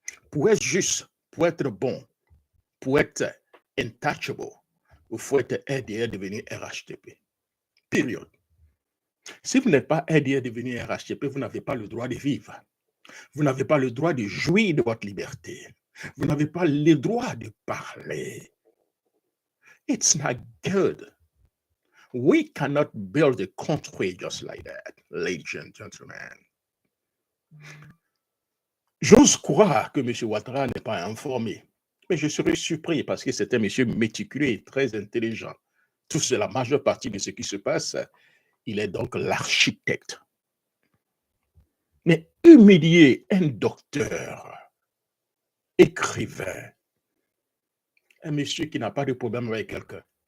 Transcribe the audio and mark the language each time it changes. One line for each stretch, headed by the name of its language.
French: Pour être juste, pour être bon, pour être intouchable, il faut être RDR devenu RHTP. Période. Si vous n'êtes pas RDR devenu RHTP, vous n'avez pas le droit de vivre. Vous n'avez pas le droit de jouir de votre liberté. Vous n'avez pas le droit de parler.
English: It's not good. We cannot build a country just like that, ladies and gentlemen.
French: J'ose croire que M. Ouattara n'est pas informé, mais je serais surpris parce que c'est un monsieur méticuleux et très intelligent. Tout c'est la majeure partie de ce qui se passe. Il est donc l'architecte. Mais humilier un docteur, écrivain, un monsieur qui n'a pas de problème avec quelqu'un.